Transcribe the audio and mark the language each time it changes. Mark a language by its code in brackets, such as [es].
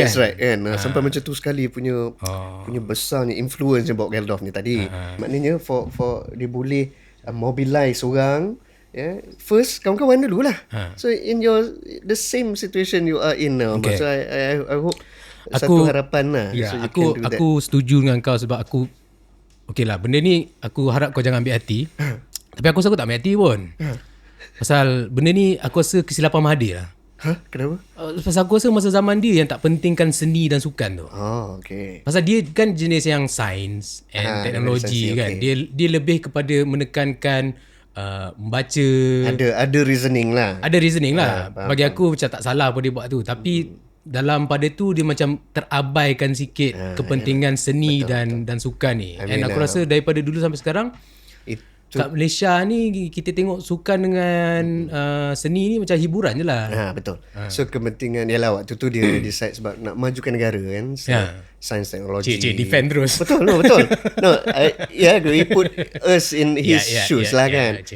[en] that's right [ms] kan. Sampai macam tu sekali punya besarnya influence yang Bob Geldof ni tadi. Maknanya for dia boleh mobilize orang. First kawan-kawan dulu lah. [en] So in the same situation you are in now. So I hope [ms] satu harapan lah. Aku setuju dengan kau, sebab aku okay lah, benda ni aku harap kau jangan ambil hati. Tapi aku rasa aku tak ambil hati pun. Pasal benda ni aku rasa kesilapan Mahathir lah. Kenapa? Pasal aku rasa masa zaman dia yang tak pentingkan seni dan sukan tu. Okay. Pasal dia kan jenis yang [en] science and technology [ms] kan. Dia lebih kepada menekankan membaca. Ada reasoning lah. Ada reasoning lah. Bagi aku macam tak salah apa dia buat tu. Tapi dalam pada tu dia macam terabaikan sikit kepentingan seni dan sukan ni. And aku rasa daripada dulu sampai sekarang kat Malaysia ni kita tengok sukan dengan seni ni macam hiburan je lah. Betul. So kepentingan ialah waktu tu dia decide sebab nak majukan negara kan. [en] Science technology. [ms] Defend terus. Betul. [en] No, he put us in his shoes [ms] lah kan.